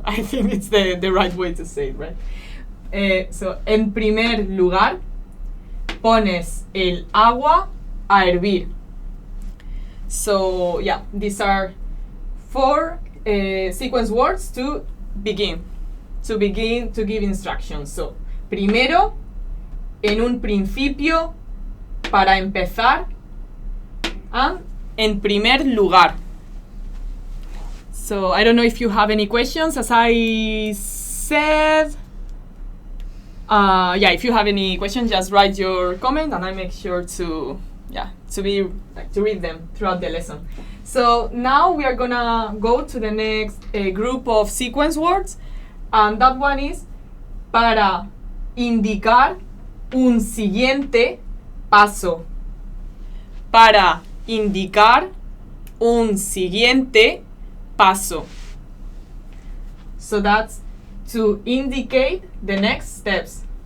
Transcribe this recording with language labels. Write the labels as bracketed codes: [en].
[en] I think it's the right way to say it, right? [es] So, en primer lugar, pones el agua a hervir. [en] So, yeah, these are 4 sequence words to begin to give instructions. [es] So, primero, en un principio, para empezar, and en primer lugar. [en] So I don't know if you have any questions. As I said, yeah, if you have any questions, just write your comment, and I make sure to read them throughout the lesson. So now we are gonna go to the next group of sequence words, and that one is [es] para indicar un siguiente paso. Para indicar un siguiente paso. [en] So that's to indicate the next steps.